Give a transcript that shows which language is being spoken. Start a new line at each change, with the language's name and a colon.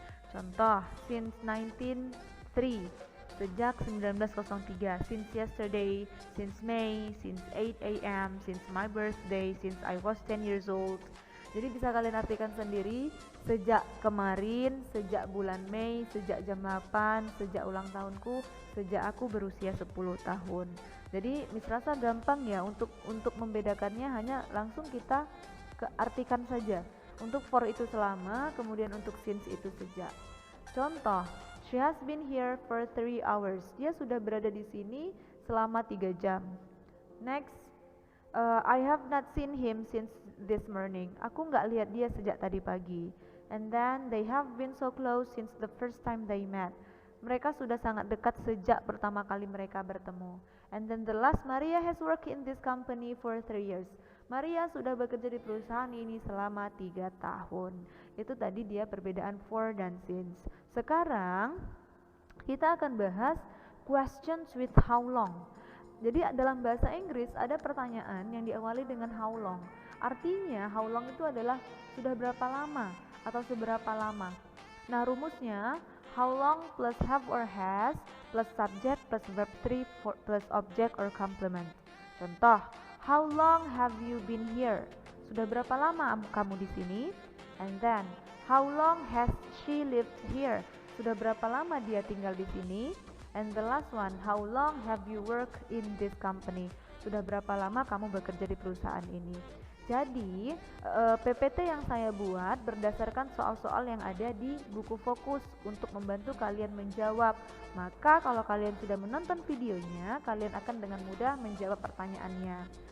English: Contoh, since 1903,
Indonesian: sejak 1903,
English: since yesterday, since May, since 8 a.m., since my birthday, since I was 10 years old.
Indonesian: Jadi bisa kalian artikan sendiri, sejak kemarin, sejak bulan Mei, sejak jam 8, sejak ulang tahunku, sejak aku berusia 10 tahun. Jadi Miss rasa gampang ya untuk membedakannya, hanya langsung kita artikan saja. Untuk for itu selama, kemudian untuk since itu sejak. Contoh,
English: she has been here for 3 hours.
Indonesian: Dia sudah berada di sini selama 3 jam.
English: Next, I have not seen him since this morning.
Indonesian: Aku nggak lihat dia sejak tadi pagi.
English: And then they have been so close since the first time they met.
Indonesian: Mereka sudah sangat dekat sejak pertama kali mereka bertemu.
English: And then the last, Maria has worked in this company for 3 years.
Indonesian: Maria sudah bekerja di perusahaan ini selama 3 tahun. Itu tadi dia perbedaan for dan since. Sekarang kita akan bahas
English: questions with how long.
Indonesian: Jadi dalam bahasa Inggris ada pertanyaan yang diawali dengan how long. Artinya how long itu adalah sudah berapa lama atau seberapa lama. Nah, rumusnya
English: how long plus have or has plus subject plus verb 3 plus object or complement.
Indonesian: Contoh,
English: how long have you been here?
Indonesian: Sudah berapa lama kamu di sini?
English: And then, how long has she lived here?
Indonesian: Sudah berapa lama dia tinggal di sini?
English: And the last one, how long have you worked in this company?
Indonesian: Sudah berapa lama kamu bekerja di perusahaan ini? Jadi, PPT yang saya buat berdasarkan soal-soal yang ada di buku fokus untuk membantu kalian menjawab. Maka kalau kalian sudah menonton videonya, kalian akan dengan mudah menjawab pertanyaannya.